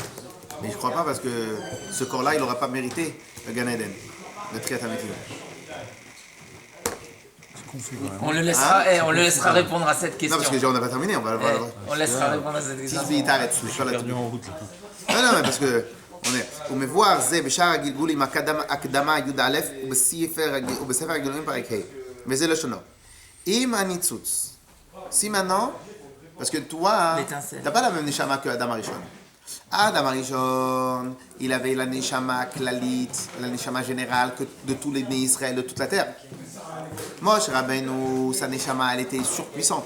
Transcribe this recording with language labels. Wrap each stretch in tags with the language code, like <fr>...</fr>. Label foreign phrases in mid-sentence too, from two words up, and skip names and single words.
<fr>Mais je ne crois pas parce que ce corps-là, il n'aura pas mérité le</fr> <he>גן עדן,</he> <fr>le</fr> <he>תחיית המתים.</he> <fr>On le laissera répondre à cette question. Non, parce qu'on n'a pas terminé, on va... On laissera répondre à cette Si question. je t'arrête, je suis perdu en route là. Non, mais parce que on</fr> <he>מבואר זה בשאר הגלגול עם הקדמה י"א ובספר הגלגולים פרק ה' וזה לשונו. עם הניצוץ.</he> <fr>Si maintenant, parce que toi, t'as pas la même neshama que Adam Arishon. Adam Arishon, il avait la</fr> <he>נשמה כללית,</he> <fr>la neshama générale de tous les</fr> <he>בני ישראל,</he> <fr>de toute la terre. Moshe Rabbeinu, sa neshama, elle était surpuissante.</fr>